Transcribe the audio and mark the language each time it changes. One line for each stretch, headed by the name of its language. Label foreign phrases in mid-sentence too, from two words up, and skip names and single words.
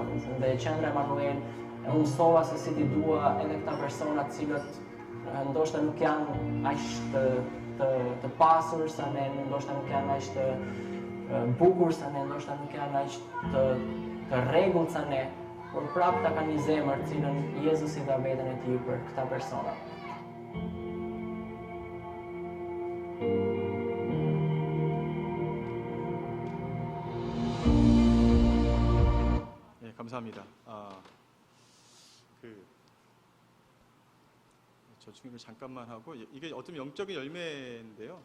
Albanian: Dhe qendra Emanuel unë mësova se si ti dua edhe këta persona të cilët ndoshta nuk janë aq të pasur sa ne, ndoshta nuk janë aq të bukur sa ne, ndoshta nuk janë aq të rregullt sa ne, por prapë ta kanë një zemër cilën Jezusi dha veten e tij për këta persona.
Korean: 네, 감사합니다. 저 중립을 잠깐만 하고 이게 어떤 영적인 열매인데요.